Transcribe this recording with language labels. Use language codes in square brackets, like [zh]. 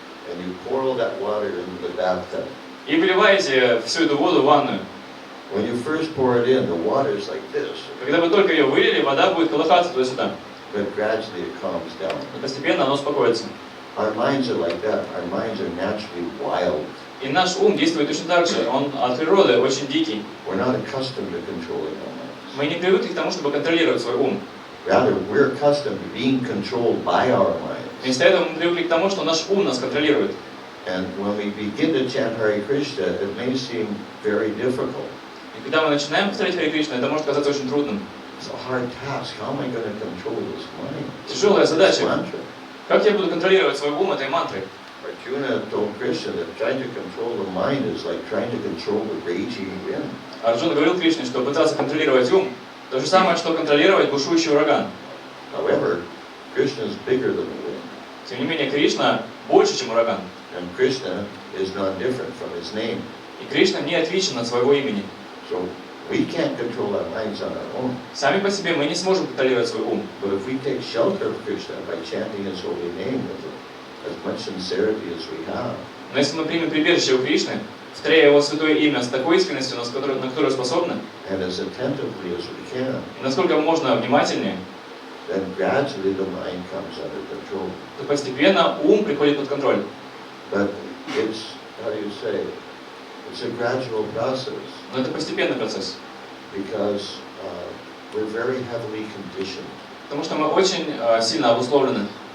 [en] And you pour that water into the bathtub. [ru] И выливаете всю эту воду в ванную. [en] When you first pour it in, the water is like this. [ru] Когда вы только ее вылили, вода будет колыхаться туда-сюда. [en] But gradually it calms down. [ru] И постепенно оно успокоится. [en] Our minds are like that. Our minds are naturally wild. [ru] И наш ум действует точно так же. Он от природы очень дикий. [en] We're not accustomed to controlling our minds. [ru] Мы не привыкли к тому, чтобы контролировать свой ум. [en] Rather, we're accustomed to being controlled by our minds. [ru] Вместо этого мы привыкли к тому, что наш ум нас контролирует. [en] And when we begin to chant Hare Krishna, it may seem very difficult. [ru] И когда мы начинаем повторять Харе Кришна, это может казаться очень трудным. [en] It's a hard task. How am I going to control this mind? [ru] Тяжелая задача. [en] This mantra. [ru] Как я буду контролировать свой ум этой мантрой? [en] Arjuna told Krishna that trying to control the mind is like trying to control the raging wind. [ru] Арджуна говорил Кришне, что пытаться контролировать ум – то же самое, что контролировать бушующий ураган. [en] However, Krishna is bigger than the wind. [ru] Тем не менее, Кришна больше, чем ураган. [en] And Krishna is not different from his name. [ru] И Кришна не отличен от своего имени. [en] So we can't control our minds on our own. [ru] Сами по себе мы не сможем контролировать свой ум. [en] But if we take shelter of Krishna by chanting his holy name with as much sincerity as we have, [ru] Но если мы примем прибежище у Кришны, повторяя его святое имя с такой искренностью, на которую способны, [en] and as attentively as we can, [ru] и насколько можно внимательнее, [en] then gradually the mind comes under control. [ru] то постепенно ум приходит под контроль. [en] But it's, how do you say, it's a gradual process [ru] Но это постепенный процесс. [en] because we're very heavily conditioned. [ru] Потому что мы очень сильно обусловлены.